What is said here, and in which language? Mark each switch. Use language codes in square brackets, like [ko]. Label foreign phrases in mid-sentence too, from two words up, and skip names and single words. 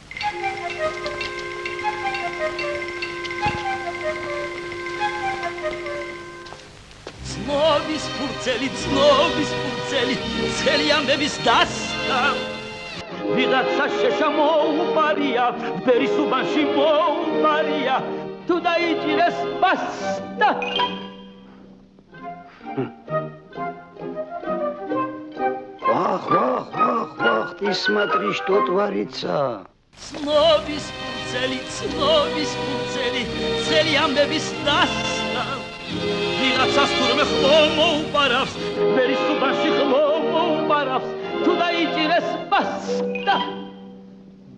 [ka] ცნობის ფურცელი, ცელი ამბების დასტა. ვიღაცა შეშა მოუპარია, ბერის უბანში მოუპარია, თუ დაიჭირეს ბასტა. [ru] Ах, ты смотри, что творится. [ka] ცნობის ფურცელი, ცელი ამბების დასტა. ვიღაცას თურმე ხმო მოუპარავს, ბერის უბანში ხმო მოუპარავს, თუ დაიჭირეს ბასტა.